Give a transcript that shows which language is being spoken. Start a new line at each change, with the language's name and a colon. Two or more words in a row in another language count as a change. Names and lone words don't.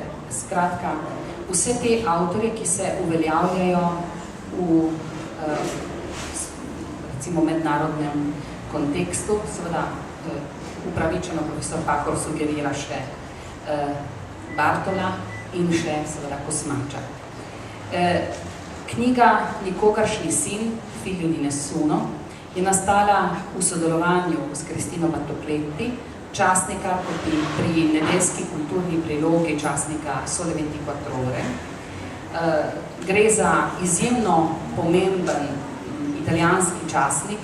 Slovenian: Skratka, vse te avtorje, ki se uveljavljajo v recimo mednarodnem kontekstu, seveda upravičeno profesor Pahor sugerira še Bartola in še seveda Kosmača. Knjiga Nikogaršnji sin, Figlio di nessuno, je nastala v sodelovanju s Kristino Batokletti, časnika kot pri nedeljski kulturni prilogi časnika Sole 24 ore. Gre za izjemno pomemben italijanski časnik.